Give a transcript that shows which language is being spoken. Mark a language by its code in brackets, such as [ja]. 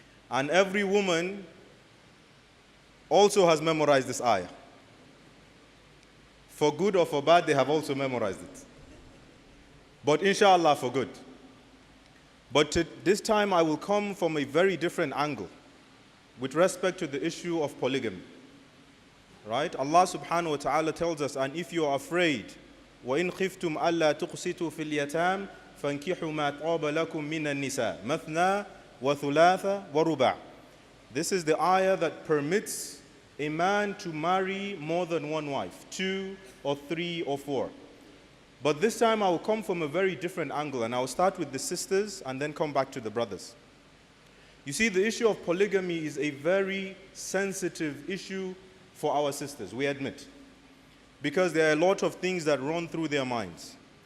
[en] And every woman also has memorized this ayah. For good or for bad, they have also memorized it. But inshallah, for good. But this time I will come from a very different angle with respect to the issue of polygamy. Right? Allah subhanahu wa ta'ala tells us, and if you are afraid, [ar] وَإِنْ خِفْتُمْ أَلَّا تُقْسِطُوا فِي الْيَتَامِ فَانْكِحُوا مَا طَابَ لَكُم مِّنَ النِّسَاءِ مَثْنَى وَثُلَاثَ وَرُبَعَ. [en] This is the ayah that permits a man to marry more than one wife, 2 or 3 or 4. But this time I will come from a very different angle, and I will start with the sisters and then come back to the brothers. You see, the issue of polygamy is a very sensitive issue for our sisters, we admit, because there are a lot of things that run through their minds.